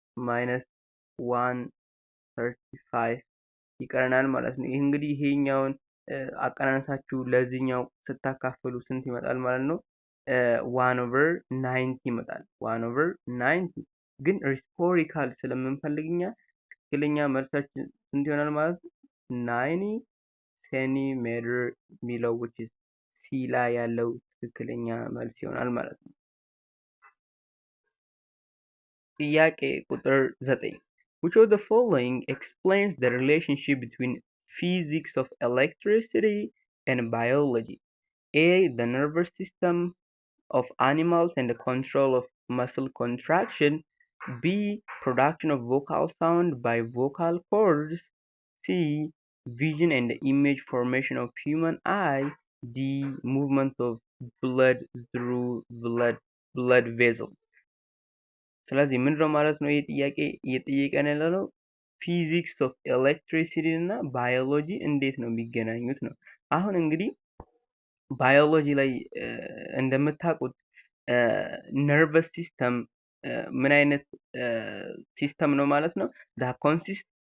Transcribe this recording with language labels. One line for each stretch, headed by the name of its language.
Amharic: ማይነስ 135 ይቀረናል ማለት ነው። ይህ እንግዲህ ይሄኛውን አቀናነሳችሁ ለዚህኛው ስታካፍሉ ስንት ይመጣል ማለት ነው 1/90 ይመጣል። 1/90 ግን ሪስፖሪካል ስለምንፈልግኛ ትክክለኛ መልሳችን ስንት ይሆናል ማለት ነው 90 ሴንቲሜትር የሚለው
English: which is
Amharic: ሲ ላይ ያለው ትክክለኛ መልስ ይሆናል ማለት ነው። ጥያቄ ቁጥር 9
English: which of the following explains the relationship between physics of electricity and biology? A. The nervous system of animals and the control of muscle contraction. B. Production of vocal sound by vocal cords. C. Vision and image formation of human eye. D. Movement of blood through blood vessels.
Amharic: ስለዚህ ምንድነው ማለት ነው ይሄ ጥያቄ እየጠየቀን ያለው ፊዚክስ ኦፍ ኤሌክትሪሲቲ እና ባዮሎጂ እንዴት ነው የሚገናኙት ነው። አሁን እንግዲህ ባዮሎጂ ላይ እንደምታውቁት ነርቨስ ሲስተም ምን አይነት ሲስተም ነው ማለት ነው
English: that consists